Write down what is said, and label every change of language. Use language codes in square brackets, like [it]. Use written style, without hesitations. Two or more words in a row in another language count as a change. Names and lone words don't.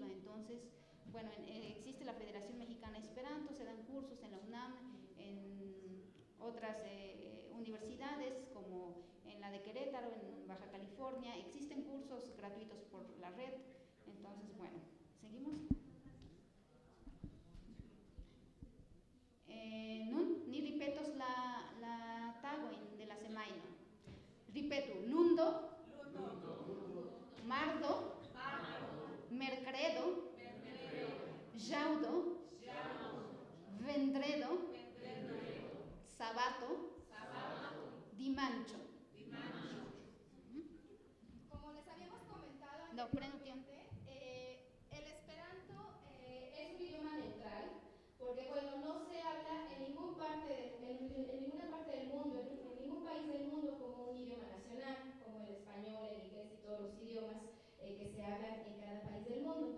[es] Entonces, bueno, existe la Federación Mexicana Esperanto, se dan cursos en la UNAM, en otras universidades como en la de Querétaro, en Baja California, existen cursos gratuitos por la red. Entonces, bueno, ¿seguimos? [eo] Nun, ni ripetos la tagoin de la semaino. Ripeto, lundo, mardo, mercredo, jaudo, vendredo, sabato, dimancho. [es] Como les habíamos comentado anteriormente, el esperanto es un idioma neutral, porque bueno, no se habla en ninguna parte del mundo, en ningún país del mundo como un idioma nacional, como el español, el inglés y todos los idiomas que se hablan en cada país del mundo.